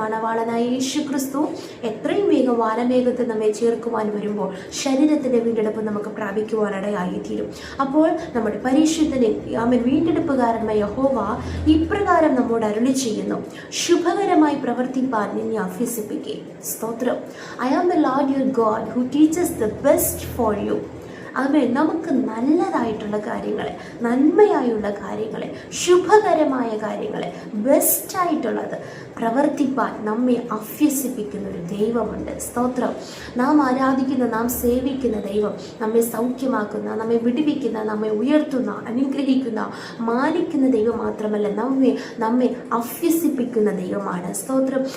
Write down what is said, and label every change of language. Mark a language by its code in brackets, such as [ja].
[ml] മണവാളനായ യേശുക്രിസ്തു എത്രയും വേഗം വാനമേഘത്തിൽ നമ്മെ ചേർക്കുവാൻ വരുമ്പോൾ ശരീരത്തിൻ്റെ വീണ്ടെടുപ്പ് നമുക്ക് പ്രാപിക്കുവാനിടയായിത്തീരും. അപ്പോൾ നമ്മുടെ പരിശുദ്ധനെ വീണ്ടെടുപ്പുകാരനായ യഹോവ ഇപ്രകാരം നമ്മോട് അരുളി ചെയ്യുന്നു: ശുഭകരമായി പ്രവർത്തിപ്പാൻ നിന്നെ അഭ്യസിപ്പിക്കുകയും. സ്തോത്രം. [en] I am the Lord your God who teaches the best for you. [ml] നമുക്ക് നല്ലതായിട്ടുള്ള കാര്യങ്ങളെ, നന്മയായുള്ള കാര്യങ്ങളെ, ശുഭകരമായ കാര്യങ്ങളെ, ബെസ്റ്റായിട്ടുള്ളത് പ്രവർത്തിപ്പാൻ നമ്മെ അഭ്യസിപ്പിക്കുന്ന ഒരു ദൈവമുണ്ട്. സ്തോത്രം. നാം ആരാധിക്കുന്ന, നാം സേവിക്കുന്ന ദൈവം നമ്മെ സൗഖ്യമാക്കുന്ന, നമ്മെ വിടുവിക്കുന്ന, നമ്മെ ഉയർത്തുന്ന, അനുഗ്രഹിക്കുന്ന, മാനിക്കുന്ന ദൈവം മാത്രമല്ല, നമ്മെ അഭ്യസിപ്പിക്കുന്ന ദൈവമാണ്. സ്തോത്രം.